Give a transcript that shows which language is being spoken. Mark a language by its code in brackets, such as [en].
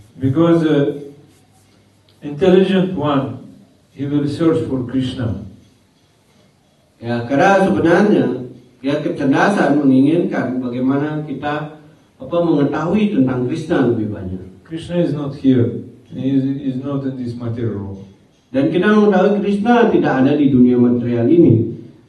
[en] Because intelligent one, he will search for Krishna. [id] Ya, karena sebenarnya kecerdasan menginginkan bagaimana kita mengetahui tentang Krishna lebih banyak. [en] Krishna is not here. He is not in this material world. [id] Dan kita mengetahui Krishna tidak ada di dunia material ini.